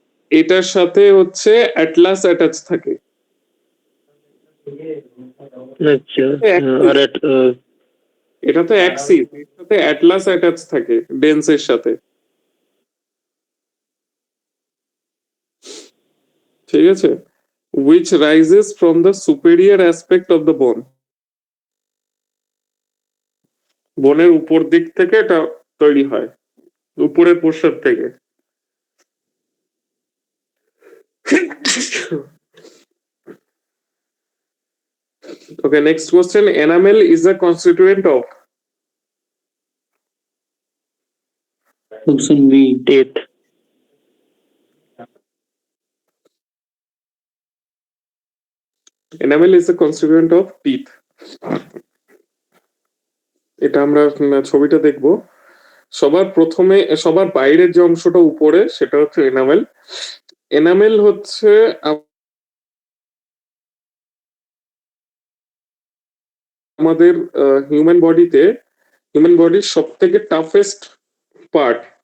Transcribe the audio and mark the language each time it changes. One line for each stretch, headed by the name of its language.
Bangla: এটার সাথে হচ্ছে অ্যাটলাস অ্যাটাচ থাকে। আচ্ছা, আর এটা তো অ্যাক্সিস, এর সাথে অ্যাটলাস অ্যাটাচ থাকে ডেন্সের সাথে। ঠিক আছে,
English: which rises from the superior aspect of the bone.
Bangla: বোনের উপর দিক থেকে এটা তৈরি হয়, উপরের পোর্শন থেকে।
English: Okay, next question. Enamel is a constituent of Option B. Teeth. enamel is a constituent of teeth.
Bangla: এটা আমরা ছবিটা দেখবো। সবার প্রথমে সবার বাইরের যে অংশটা উপরে সেটা হচ্ছে এনামেল। এনামেল হচ্ছে আমাদের হিউম্যান বডির সব থেকে টাফেস্ট পার্ট।